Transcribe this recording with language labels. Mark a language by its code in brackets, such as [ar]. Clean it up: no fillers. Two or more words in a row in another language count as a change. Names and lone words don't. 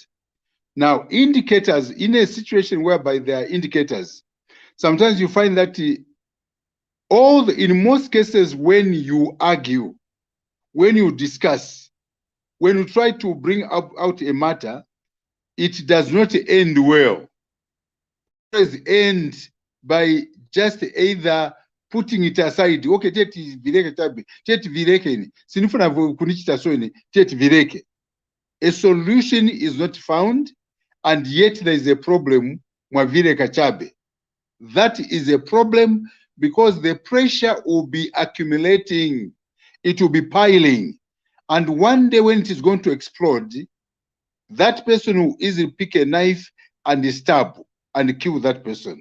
[en] Now, indicators, in a situation whereby there are indicators, sometimes you find that in most cases, when you argue, when you discuss, when you try to bring out a matter, it does not end well. It does end by just either putting it aside. [tum] Okay, teti vireke tabi, teti vireke ni. Sinifuna kunichita so ni, teti vireke. [en] A solution is not found, and yet there is a problem [tum] mwa vireka chabe. [en] That is a problem because the pressure will be accumulating. It will be piling. And one day when it is going to explode, that person will easily pick a knife and stab and kill that person.